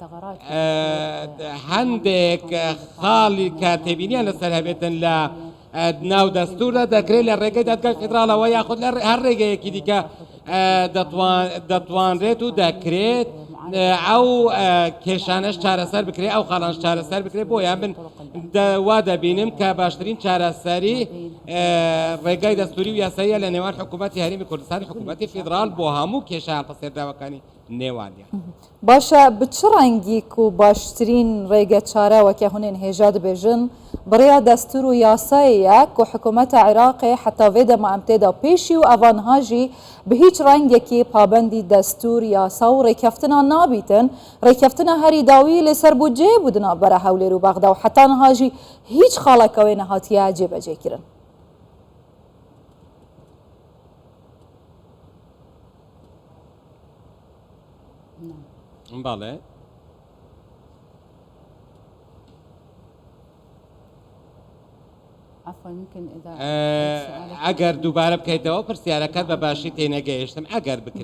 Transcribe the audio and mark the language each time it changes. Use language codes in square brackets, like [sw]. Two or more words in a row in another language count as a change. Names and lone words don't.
[ckb] هەندێک خاڵی کە تێبینیان لەسەر هەبێتن لە ناو دەستورە دەکرێت لە ڕێگەی دادگای فێدراڵەوە یاخود لە هەر ڕێگەیەکی دیکە دەتوانرێت و دەکرێت ئەو کێشانش چارەسەر بکرێت ئەو خاڵانش چارەسەر بکرێت بۆیان من وا دەبینم کە باشترین چارەسەری ڕێگای دەستوری و یاساییە لە نێوان حکوومەتی هەرێمی کوردستانی حکوومەتی فێدراڵ بۆ هەموو کێشە هەڵپەسێردراوەکانی نێوانیان. [ku] باشە بچ ڕەنگیک و باشترین ڕێگە چارەوەکە هونێن هێژا دەبێژن بڕیا دەستور و یاساییەک و حکوومەتە عێراقی حتا vê dema em têda pêşî û evan jî bi hîç rengekî pabendî destûr yasa û rêkeftina nabîtin rêkeftina herî dawî lê serbûceyê bû di navbera Hewlêr û Bexda û heta niha jî hîç xaleka wê nehatiye cêbecêkirin. [ckb] بەڵێ ئەگەر دووبارە بکەیتەوە پرسیارەکەت بە باشی تێنەگەیشتم ئەگەر بکرێت.